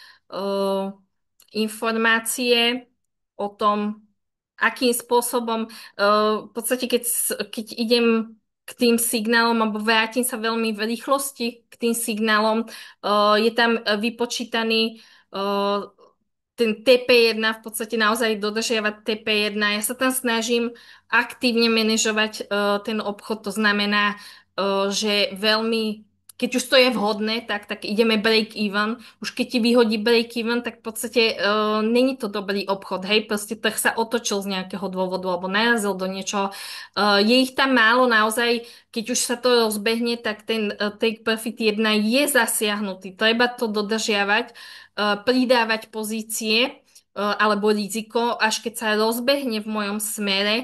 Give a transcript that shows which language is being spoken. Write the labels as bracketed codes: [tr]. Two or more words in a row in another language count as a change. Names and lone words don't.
[sk] Informácie o tom, akým spôsobom, v podstate keď idem k tým signálom, alebo vrátim sa veľmi v rýchlosti k tým signálom, je tam vypočítaný ten TP1, v podstate naozaj dodržiavať TP1. Ja sa tam snažím aktívne manažovať ten obchod, to znamená, že veľmi keď už to je vhodné, tak ideme [en] break even. [sk] Už keď ti vyhodí [en] break even, [sk] tak v podstate není to dobrý obchod, hej, proste trh sa otočil z nejakého dôvodu alebo narazil do niečoho. Je ich tam málo naozaj, keď už sa to rozbehne, tak ten [en] take profit [sk] 1 je zasiahnutý. Treba to dodržiavať, pridávať pozície alebo riziko, až keď sa rozbehne v mojom smere.